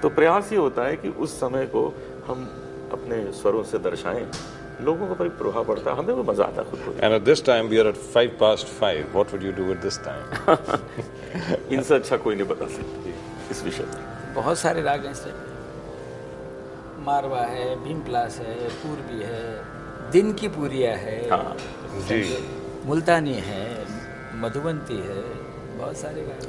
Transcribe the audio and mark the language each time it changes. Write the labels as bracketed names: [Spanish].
[Hindi] तो प्रयास ये होता है कि उस समय को हम अपने स्वरों से दर्शाएं, लोगों को बड़ी प्रभाव पड़ता है, हमें भी मजा आता है खुद को। [English] And at this time we are at 5:05. What would you do at this time? [Hindi] इनसे अच्छा कोई नहीं बता सकता इस विषय में। बहुत सारे राग हैं इससे। मारवा है, भीमप्लास है, पूर्वी है, दिन की पूरिया है, हाँ जी। मुल्तानी है, मधुबंती है, बहुत सारे राग,